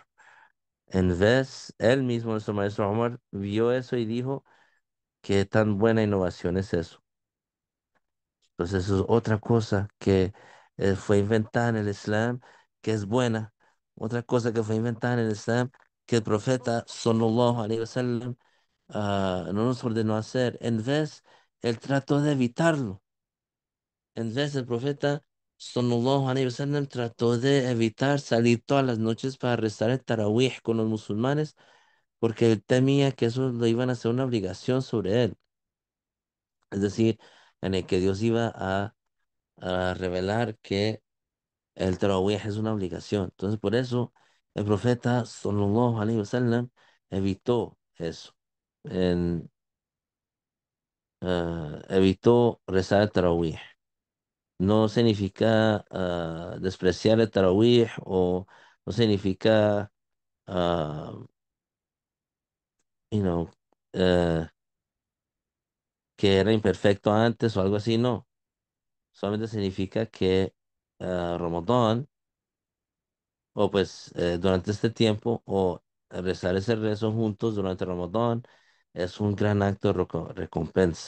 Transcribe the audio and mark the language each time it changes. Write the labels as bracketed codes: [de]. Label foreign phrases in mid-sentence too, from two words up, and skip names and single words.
[es] En vez, él mismo, nuestro maestro Omar, vio eso y dijo, qué tan buena innovación es eso. Entonces, eso es otra cosa que fue inventada en el Islam, que es buena. Otra cosa que fue inventada en el Islam, que el profeta, [ar] صلى الله عليه وسلم, [es] no nos ordenó hacer. En vez, él trató de evitarlo. En vez, el profeta [ar] صلى الله عليه وسلم [es] trató de evitar salir todas las noches para rezar el tarawih con los musulmanes porque él temía que eso lo iban a hacer una obligación sobre él. Es decir, en el que Dios iba a revelar que el tarawih es una obligación. Entonces, por eso el profeta [ar] صلى الله عليه وسلم [es] evitó eso. En, evitó rezar el tarawih. No significa despreciar el tarawih o no significa, [en] ah, you know, [es] eh, que era imperfecto antes o algo así, no. Solamente significa que Ramadán, o pues durante este tiempo, o rezar ese rezo juntos durante Ramadán, es un gran acto de recompensa.